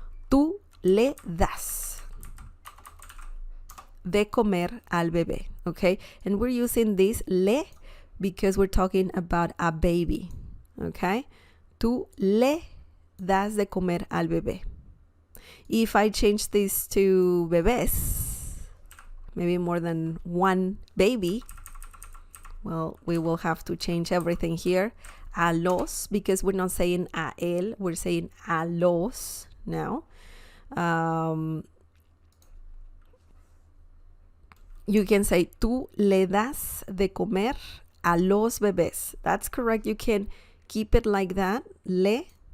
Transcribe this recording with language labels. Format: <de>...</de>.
<es>Tú le das de comer al bebé.</es> <en>Okay, and we're using this le because we're talking about a baby.</en> <es>Okay, tú le das de comer al bebé.</es> <en>If I change this to bebés, maybe more than one baby, well, we will have to change everything here.</en> <es>A los,</es> <en>because we're not saying</en> <es>a él,</es> <en>we're saying</en> <es>a los</es> <en>now. You can say</en> <es>tú le das de comer a los bebés.</es> <en>That's correct. You can keep it like that, le.</en>